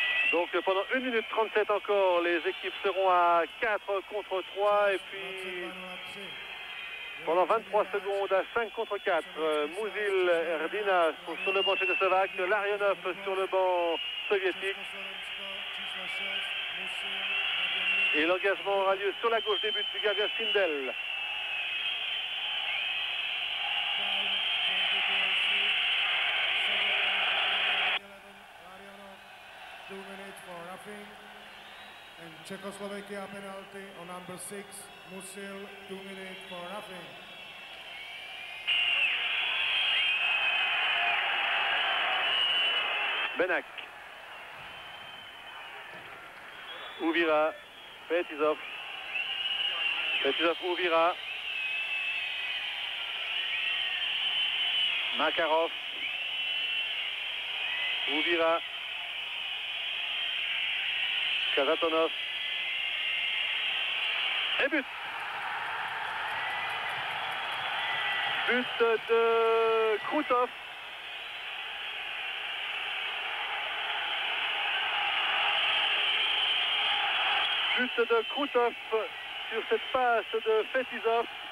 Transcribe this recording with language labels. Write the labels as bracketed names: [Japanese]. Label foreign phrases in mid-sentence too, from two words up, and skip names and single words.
[French] Donc pendant 1 minute 37 encore, les équipes seront à 4 contre 3 et puis pendant 23 secondes à 5 contre 4, Musil, Erdina sur le banc tchécoslovaque, Larionov sur le banc soviétique. Et l'engagement aura lieu sur la gauche des buts du gardien Sindel. [English] And Czechoslovakia penalty on number 6, Musil, 2 minutes for nothing. [French] Benak. Ouvira. Fetisov. Fetisov, Ouvira. Makarov. Ouvira. Kazatonov. Et but. But de Krutov. But de Krutov sur cette passe de Fetisov.